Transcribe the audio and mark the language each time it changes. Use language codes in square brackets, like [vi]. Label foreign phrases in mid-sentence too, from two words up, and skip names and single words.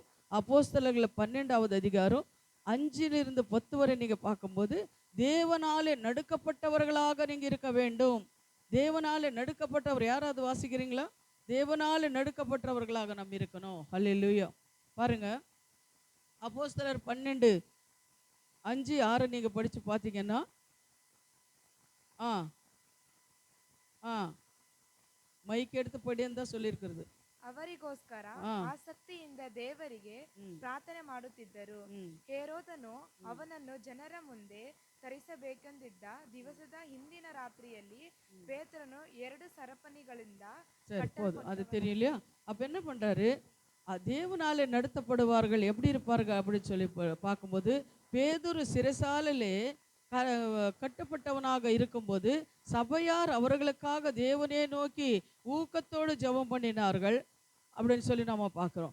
[ta] அப்போஸ்தலர்கள் 12வது அதிகாரம் 5-10 வரை நீங்கள் பார்க்கும்போது தேவனாலே நடுக்கப்பட்டவர்களாக நீங்கள் இருக்க வேண்டும். தேவனாலே நடுக்கப்பட்டவர் யாராவது வாசிக்கிறீங்களா? தேவனாலே நடுக்கப்பட்டவர்களாக நம்ம இருக்கணும். ஹல்லேலூயா. பாருங்க, அப்போஸ்தலர் 12:5-6 நீங்கள் படித்து பார்த்தீங்கன்னா [kn] ಮೈಕ್ ಎಡ್ತು ಪಡಿ ಅಂತ [ta] சொல்லியிருக்கிறது. [kn] ಅವರಿಗೋಸ್ಕರ ಆಸಕ್ತಿಯಿಂದ ದೇವರಿಗೆ ಪ್ರಾರ್ಥನೆ ಮಾಡುತ್ತಿದ್ದರು. ಹೇರೋದನು ಅವನನ್ನು ಜನರ ಮುಂದೆ ತರಿಸಬೇಕೆಂದಿದ್ದ ದಿವಸದ ಹಿಂದಿನ ರಾತ್ರಿಯಲ್ಲಿ ಪೇತ್ರನು 2 ಸರಪಣಿಗಳಿಂದ [ta] அது தெரியலையா? அப்ப என்ன பண்றாரு? தேவனாலே நடத்தப்படுவார்கள் எப்படி இருப்பார்கள் அப்படின்னு சொல்லி பார்க்கும்போது பேதுரு சிறைசாலையிலே கட்டப்பட்டவனாக இருக்கும்போது சபையார் அவர்களுக்காக தேவனே நோக்கி ஊக்கத்தோடு ஜெபம் பண்ணினார்கள் அப்படின்னு சொல்லி நம்ம பார்க்குறோம்.